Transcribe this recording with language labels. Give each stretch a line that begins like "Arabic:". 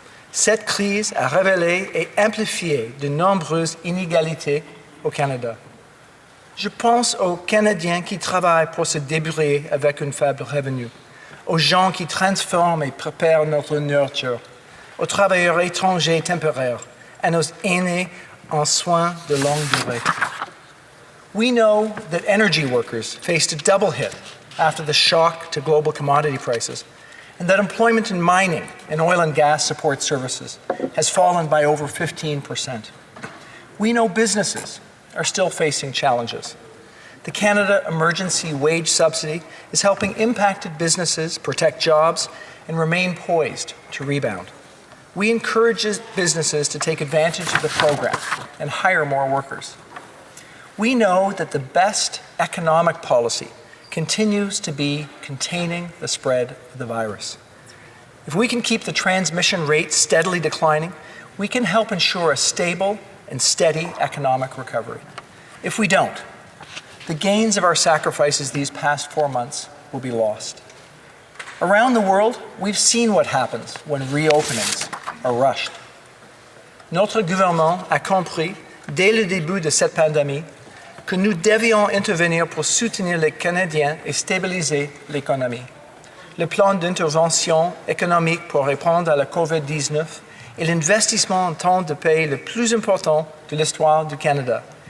French: Cette crise a révélé et amplifié de nombreuses inégalités au Canada. Je pense aux Canadiens qui travaillent pour se débrouiller avec un faible revenu, aux gens qui transforment et préparent notre nourriture, aux travailleurs étrangers temporaires, à nos aînés en soins de longue durée.
English: We know that energy workers faced a double hit after the shock to global commodity prices, and that employment in mining and oil and gas support services has fallen by over 15%. We know businesses are still facing challenges. The Canada Emergency Wage Subsidy is helping impacted businesses protect jobs and remain poised to rebound. We encourage businesses to take advantage of the program and hire more workers. We know that the best economic policy continues to be containing the spread of the virus. If we can keep the transmission rate steadily declining, we can help ensure a stable and steady economic recovery. If we don't, the gains of our sacrifices these past 4 months will be lost. Around the world, we've seen what happens when reopenings are rushed.
French: Notre gouvernement a compris, dès le début de cette pandémie, que nous devions intervenir pour soutenir les Canadiens et stabiliser l'économie. Le plan d'intervention économique pour répondre à la COVID-19 est l'investissement en temps de paix le plus important de l'histoire du Canada.